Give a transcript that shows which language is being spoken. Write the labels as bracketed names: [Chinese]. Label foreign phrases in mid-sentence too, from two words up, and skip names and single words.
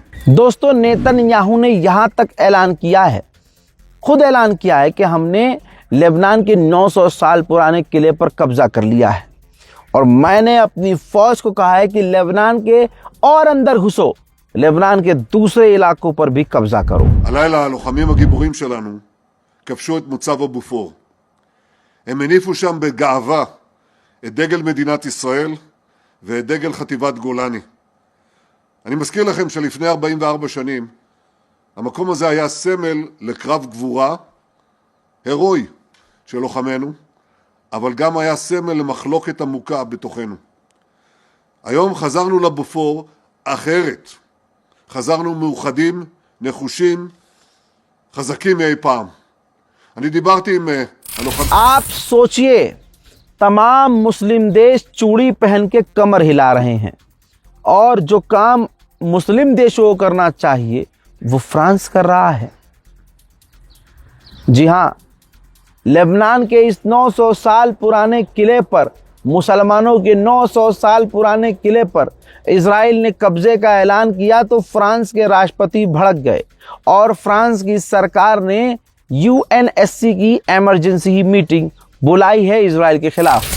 [Hindi] दोस्तों, नेतन्याहू ने यहाँ तक ऐलान किया है, खुद ऐलान किया है कि हमने लेबनान के 900 साल पुराने किले पर कब्जा कर लिया है और मैंने अपनी फौज को कहा है कि लेबनान के और अंदर घुसो, लेबनान के दूसरे इलाकों पर भी कब्जा करो। [Hebrew] הלילה הלוחמים הגיבורים שלנו כבשו את מוצב הבופור. הם הניפו שם בגאווה את דגל מדינת ישראל ואת דגל חטיבת גולני. אני מזכיר לכם שלפני 44 שנים המקום הזה היה סמל לקרב גבורה הירואי של לוחמינו, אבל גם היה סמל למחלוקת עמוקה בתוכנו. היום חזרנו לבופור אחרת. חזרנו מאוחדים, נחושים, חזקים מאי פעם. אני דיברתי עם הלוחמים. [Hindi] आप सोचिए, तमाम मुस्लिम देश चूड़ी पहन के कमर हिला रहे हैं और जो काम मुस्लिम देशों को करना चाहिए वो फ्रांस कर रहा है। जी हाँ, लेबनान के इस 900 साल पुराने किले पर, मुसलमानों के 900 साल पुराने किले पर इजराइल ने कब्जे का ऐलान किया तो फ्रांस के राष्ट्रपति भड़क गए और फ्रांस की सरकार ने यूएनएससी की [English] emergency meeting [Hindi] बुलाई है इजराइल के खिलाफ।